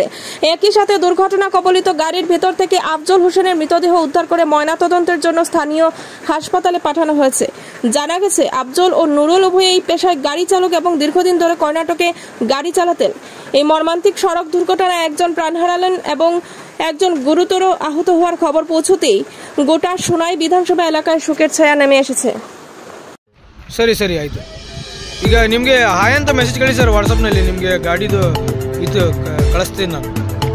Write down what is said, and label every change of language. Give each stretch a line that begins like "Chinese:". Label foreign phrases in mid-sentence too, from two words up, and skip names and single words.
Bangla: একই সাথে দুর্ঘটনা কবলিত গাড়ির ভেতর থেকে আফজল হোসেনের মৃতদেহ উদ্ধার করে ময়নাতদন্তের জন্য স্থানীয় হাসপাতালে পাঠানো হয়েছে। জানা গেছে আফজল ও নুরুল উভয়েই পেশায় গাড়ি চালক এবং দীর্ঘদিন ধরে কর্ণাটকে গাড়ি চালাতেন। এই মর্মান্তিক সড়ক দুর্ঘটনায় একজন প্রাণ হারালেন এবং একজন গুরুতর আহত হওয়ার খবর পৌঁছতেই গোটা সোনাই বিধানসভা এলাকায় শোকের ছায়া নেমে এসেছে।
Kannada: ಸರಿ ಸರಿ ಆಯ್ತು. ಈಗ ನಿಮಗೆ ಹಾಯ್ ಅಂತ ಮೆಸೇಜ್ ಕಳಿಸಿ ಸರ್ ವಾಟ್ಸಪ್ನಲ್ಲಿ. ನಿಮಗೆ ಗಾಡಿದು ಇದು ಕಳಿಸ್ತೀನಿ ನಾನು.